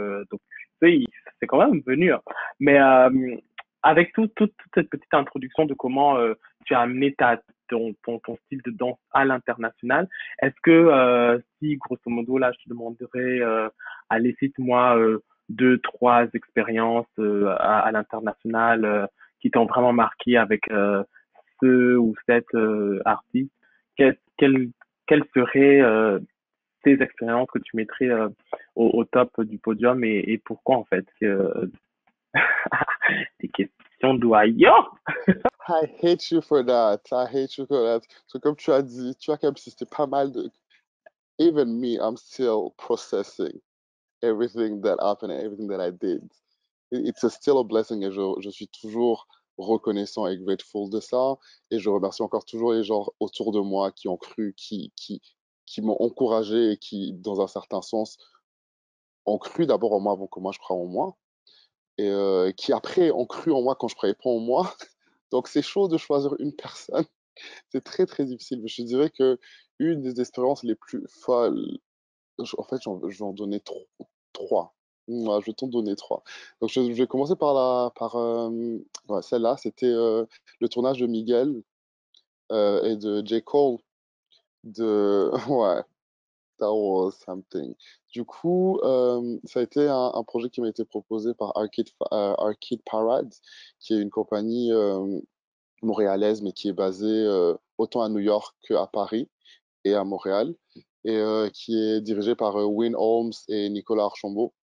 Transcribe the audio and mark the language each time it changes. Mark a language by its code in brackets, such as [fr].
[fr] Donc tu sais, c'est quand même venu, hein. Mais avec toute cette petite introduction de comment tu as amené ton style de danse à l'international, est-ce que si, grosso modo, là, je te demanderais, allez, cite-moi deux, trois expériences à l'international qui t'ont vraiment marqué avec ce ou cette artiste, quelle, quelle serait tes expériences que tu mettrais au top du podium et pourquoi en fait des questions doyants. [en] I hate you for that. I hate you for that. [fr] So, comme tu as dit, tu as comme si c'était pas mal de. [en] Even me, I'm still processing everything that happened and everything that I did. It's still a blessing [fr] et je suis toujours reconnaissant et [en] grateful [fr] de ça. Et je remercie encore toujours les gens autour de moi qui ont cru, qui m'ont encouragé et qui, dans un certain sens, ont cru d'abord en moi avant que moi je croie en moi. Et qui après ont cru en moi quand je croyais pas en moi. Donc c'est chaud de choisir une personne. C'est très très difficile. Mais je dirais que une des expériences les plus folles, en fait, je vais en donner trois. Ouais, je vais t'en donner trois. Donc je vais commencer ouais, celle-là. C'était le tournage de Miguel et de J. Cole. [en] Ouais, that was something. [fr] Du coup, ça a été un projet qui m'a été proposé par Arcade Parade, qui est une compagnie montréalaise, mais qui est basée autant à New York qu'à Paris et à Montréal, et qui est dirigée par Win Holmes et Nicolas Archambault.